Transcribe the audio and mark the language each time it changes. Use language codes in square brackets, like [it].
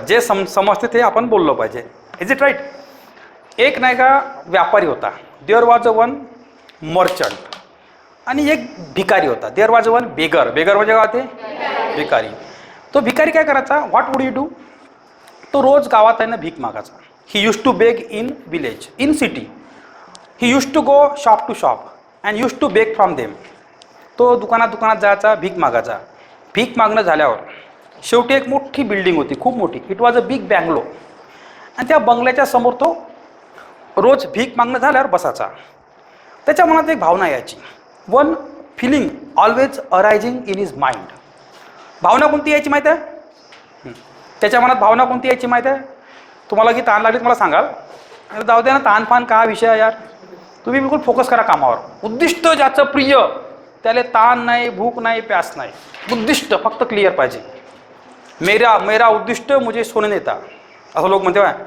[mr] जे समजते ते आपण बोललो पाहिजे. [en] Is it right? [mr] एक नाही का व्यापारी होता. [en] There was a one merchant. [mr] आणि एक भिकारी होता. [en] There was a one beggar. [mr] Beggar म्हणजे काय होते? भिकारी. तो भिकारी काय करायचा? [en] What would you do? [mr] तो रोज गावात आहे ना भीक मागायचा. [en] He use to beg in village, in city. He use to go shop to shop and use to beg from them. [mr] तो दुकानात जायचा, भीक मागायचा. भीक मागणं झाल्यावर शेवटी एक मोठी बिल्डिंग होती, खूप मोठी. [en] It was a big bungalow. [mr] आणि त्या बंगल्याच्या समोर तो रोज भीक मागणं झाल्यावर बसायचा. त्याच्या मनात एक भावना यायची. [en] One feeling always arising in his mind. [mr] भावना कोणती यायची माहीत आहे? त्याच्या मनात भावना कोणती यायची माहीत आहे? तुम्हाला की ताण लागली मला सांगाल? जाऊ द्या ना, ताणफान का विषय आहे यार. तुम्ही बिलकुल फोकस करा कामावर. उद्दिष्ट ज्याचं प्रिय त्याला ताण नाही, भूक नाही, प्यास नाही. उद्दिष्ट फक्त क्लिअर पाहिजे. [hi] मेरा उद्दिष्ट मुझे सोने देता, [mr] असं लोक म्हणते.